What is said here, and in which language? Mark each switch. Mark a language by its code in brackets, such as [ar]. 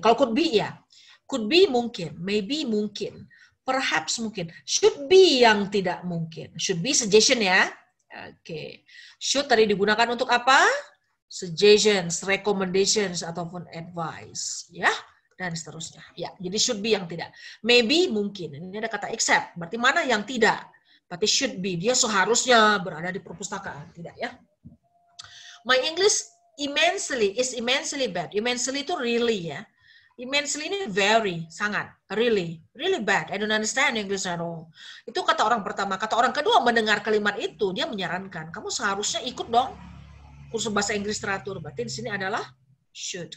[id] Kalau [en] could be [id] ya, could be mungkin, maybe mungkin, perhaps mungkin, [en] should be yang tidak mungkin. Should be suggestion [id] ya. Oke. Should tadi digunakan untuk apa? Suggestions, recommendations ataupun advice ya. Dan seterusnya. Ya, jadi [en] should be [id] yang tidak. Maybe mungkin. Ini ada kata except. Berarti mana yang tidak? Berarti [en] should be. [id] Dia seharusnya berada di perpustakaan. Tidak ya. [en] My English is immensely bad. Immensely [id] itu [en] really ya. [id] Immensely ini very, sangat. [en] Really bad. I don't understand English at all. [id] Itu kata orang pertama. Kata orang kedua mendengar kalimat itu, dia menyarankan. Kamu seharusnya ikut dong kursus bahasa Inggris teratur. Berarti di sini adalah should.